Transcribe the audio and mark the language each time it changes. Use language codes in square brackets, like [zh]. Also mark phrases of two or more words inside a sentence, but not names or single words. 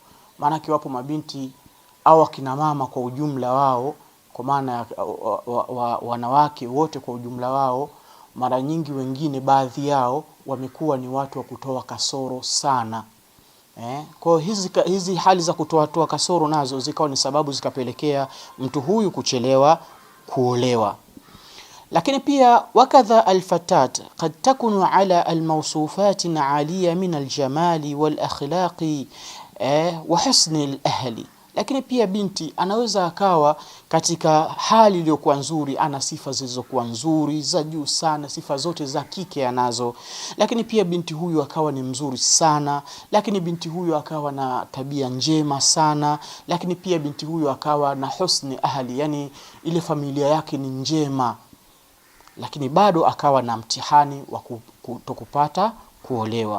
[sw] Maana kiwapo mabinti au akina mama kwa ujumla wao, kwa maana wanawake wote kwa ujumla wao, mara nyingi wengine baadhi yao wamekuwa ni watu wa kutoa kasoro sana. Kwa hizi hali za kutoa kasoro nazo zikawa ni sababu zikapelekea mtu huyu kuchelewa kuolewa. Lakini pia [ar] وكذا الفتاة قد تكون على الموصوفات العالية من الجمال والأخلاق وحسن الأهل. [sw] Lakini pia binti anaweza akawa katika hali iliyokuwa nzuri, ana sifa zilizokuwa nzuri za juu sana, sifa zote za kike anazo. Lakini pia binti huyu akawa ni mzuri sana, lakini binti huyu akawa na tabia njema sana, lakini pia binti huyu akawa na [ar] حسن أهل, [sw] yani ile familia yake ni njema, lakini bado akawa na mtihani wa kutokupata kuolewa.